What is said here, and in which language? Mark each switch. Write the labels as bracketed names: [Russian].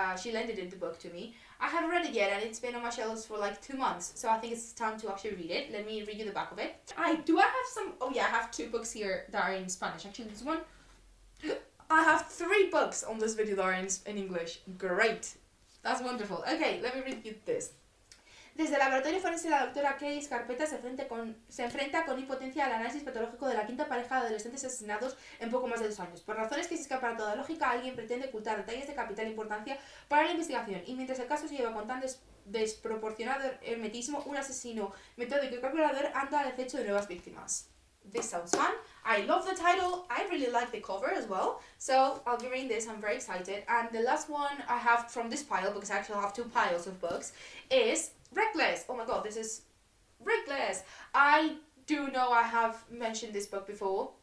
[English] She lended the book to me. I haven't read it yet and it's been on my shelves for like 2 months. So I think it's time to actually read it. Let me read you the back of it. I have some... Oh yeah, I have 2 books here that are in Spanish. Actually, this one... I have 3 books on this video that are in English. Great. That's wonderful. Okay, let me read you this. [Spanish] Desde el laboratorio forense, la doctora Kay Scarpetta se enfrenta con impotencia al análisis patológico de la quinta pareja de adolescentes asesinados en poco más de 2 años. Por razones que se escapan a toda lógica, alguien pretende ocultar detalles de capital importancia para la investigación, y mientras el caso se lleva con tan desproporcionado hermetismo, un asesino metódico y calculador anda al acecho de nuevas víctimas. [English] This sounds fun. I love the title. I really like the cover as well. So I'll be reading this. I'm very excited. And the last one I have from this pile, because I actually have 2 piles of books, is Reckless. Oh my god, this is Reckless. I do know I have mentioned this book before.